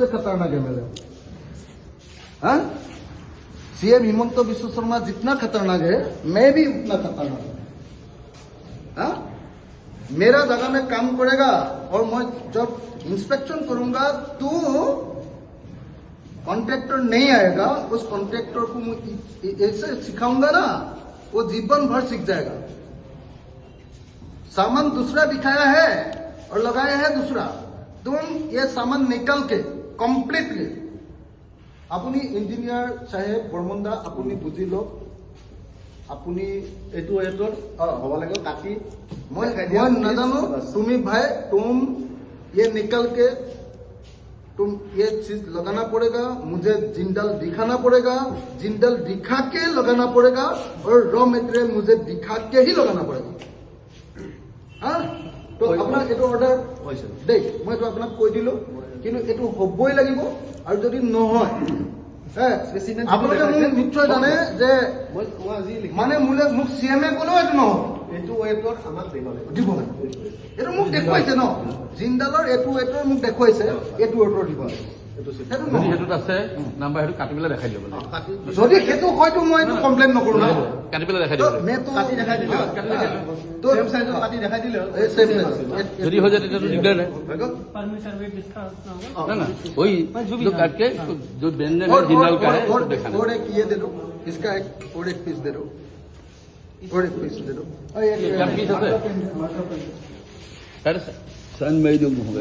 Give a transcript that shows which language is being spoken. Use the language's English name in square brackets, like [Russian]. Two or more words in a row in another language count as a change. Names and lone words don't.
[Hindi] खतरनाक एमएलए हूँ हाँ सीएम हिमंत बिश्व शर्मा जितना खतरनाक है मैं भी उतना खतरनाक हूँ हाँ मेरा जगह में काम करेगा और मैं जब इंस्पेक्शन करूंगा तो कॉन्ट्रैक्टर नहीं आएगा उस कॉन्ट्रैक्टर को मैं ऐसे सिखाऊंगा ना वो जीवन भर सीख जाएगा सामान दूसरा दिखाया है और लगाया है दूसरा तुम ये सामान निकल के कम्प्लीटली [Assamese] আপুনি ইঞ্জিনিয়াৰ সাহেব বৰ্মনদা আপুনি বুজি লওক আপুনি এইটো এটৰ হ'ব লাগে কাটি মই নাজানো তুমি ভাই [Hindi] तुम ये निकल के तुम ये चीज लगाना पड़ेगा मुझे जिंदल दिखाना पड़ेगा जिंदल दिखा के लगाना पड़ेगा और रॉ मटेरियल मुझे दिखा के ही लगाना पड़ेगा हाँ तो अपना [Assamese] এইটো অৰ্ডাৰ হৈছে দেই মই তো আপোনাক কৈ দিলো কিন্তু এইটো হ'বই লাগিব আৰু যদি নহয় আপোনালোকে মোক নিশ্চয় জানে যে মানে মোলে মোক চিএমএ ক'লেও এইটো নহয় এইটো ৱেটৰ আমাক দিব লাগে এইটো মোক দেখুৱাইছে ন জিন্দালৰ এইটো ৱেটৰ মোক দেখুৱাইছে এইটো ৱেটৰ দিব সেইটোত আছে নাম্বাৰ সেইটো কাটি পেলাই দেখাই দিব যদি সেইটো হয়তো মই এইটো কমপ্লেইন নকৰো না কাটি পেলাই দেখাই দিব কাটি দেখাই দিলো তো সেম সাইজৰ কাটি দেখাই দিলে সেম যদি হৈ যায় তেতিয়াতো দিগদাৰ নাই [Hindi] परमिशन वेट डिस्काउंट ना होगा ना ना वही जो काट के जो व्यंजन है जिंदाल का है उसको दिखाना और एक ये दे दो इसका एक और एक पीस दे दो और एक पीस दे दो क्या पीस है सर सन में जो होगा